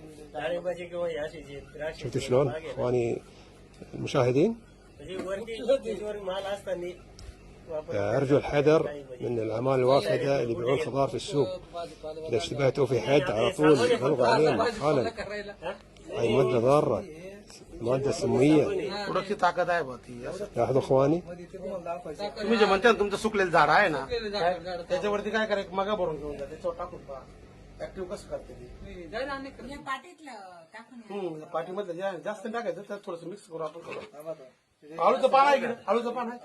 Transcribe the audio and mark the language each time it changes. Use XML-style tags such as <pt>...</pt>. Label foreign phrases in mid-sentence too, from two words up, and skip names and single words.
<ar>شفت شلون اخواني المشاهدين؟ أرجو الحذر من الأعمال الوافدة اللي يبيعون خضار في السوق. إذا اشتبهتوا في حد على طول بلغوا عليهم حالا. هاي مادة ضارة، مادة سمية.</ar> <mr>थोडीशी ताकद आहे बा ती असं.</mr> <ar>لاحظوا إخواني.</ar> <mr>तुम्ही जे म्हणता ना तुमचं सुकलेलं झाड आहे ना त्याच्यावरती काय करायचं मगा भरून घेऊन जा त्याच्यावर टाकून पहा ऍक्टिव्ह कसं करते ती पाठीमधलं जे आहे, जास्त टाकायचं त्यात थोडस मिक्स करू आपण आळूचं पान आहे की आळूचं पान आहे</mr>